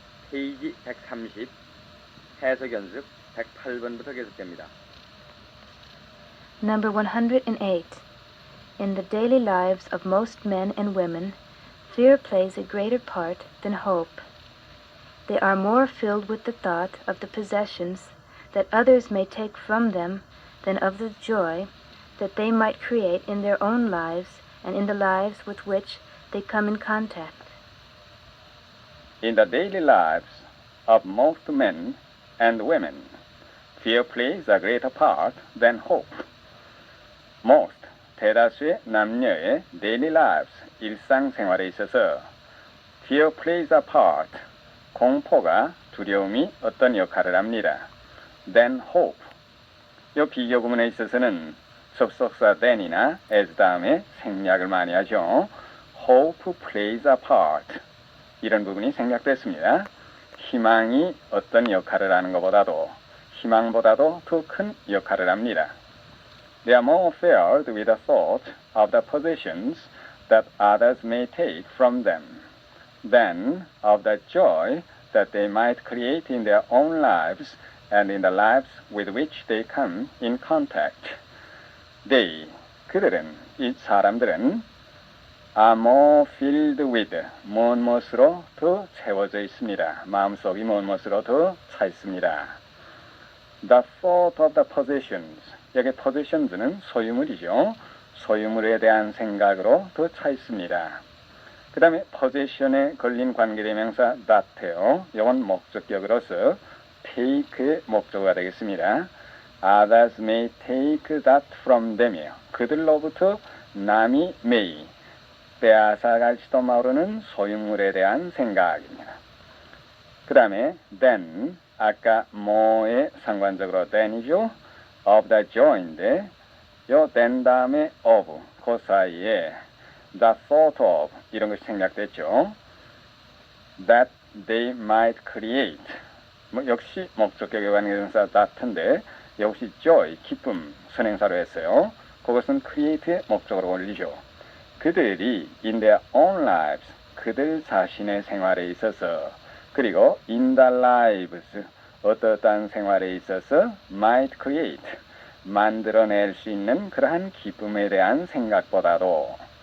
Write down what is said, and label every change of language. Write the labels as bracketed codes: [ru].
[ko] 페이지 130, 해석 연습 108번부터 계속됩니다. [en] Number 108. In the daily lives of most men and women, fear plays a greater part than hope. They are more filled with the thought of the possessions that others may take from them than of the joy that they might create in their own lives and in the lives with which they come in contact. In the daily lives of most men and women, fear plays a greater part than hope. [ko] Most, 대다수의 남녀의 daily lives, 일상생활에 있어서 [en] fear plays a part, [ko] 공포가, 두려움이 어떤 역할을 합니다. [en] than hope. [ko] 이 비교구문에 있어서는 접속사 than이나 as 다음에 생략을 많이 하죠. [en] hope plays a part. [ko] 이런 부분이 생략됐습니다. 희망이 어떤 역할을 하는 것보다도 희망보다도 더 큰 역할을 합니다. [en] They are more filled with the thought of the possessions that others may take from them than of the joy that they might create in their own lives and in the lives with which they come in contact. [ko] They, 그들은, 이 사람들은 [en] are more filled with, [ko] 무엇으로 더 채워져 있습니다. 마음속이 무엇으로 더 차 있습니다. The thought of the possessions, 여기 possessions는 소유물이죠. 소유물에 대한 생각으로 더 차 있습니다. 그 다음에 possession에 걸린 관계대명사 that예요. 이건 목적격으로서 take의 목적어가 되겠습니다. [en] Others may take that from them이에요. [ko] 그들로부터 남이 may, 빼앗아갈지도 모르는 소유물에 대한 생각입니다. 그 다음에 then, 아까 more에 상관적으로 then이죠. of the joy인데 요 then 다음에 of, 그 사이에 the thought of 이런 것이 생략됐죠. [en] that they might create, [ko] 역시 목적격에 관계대명사 that인데 역시 joy, 기쁨, 선행사로 했어요. 그것은 create의 목적으로 올리죠. 그들이 [en] in their own lives, [ko] 그들 자신의 생활에 있어서 그리고 in the lives, 어떠한 생활에 있어서 [en] might create, [ko] 만들어낼 수 있는 그러한 기쁨에 대한 생각보다도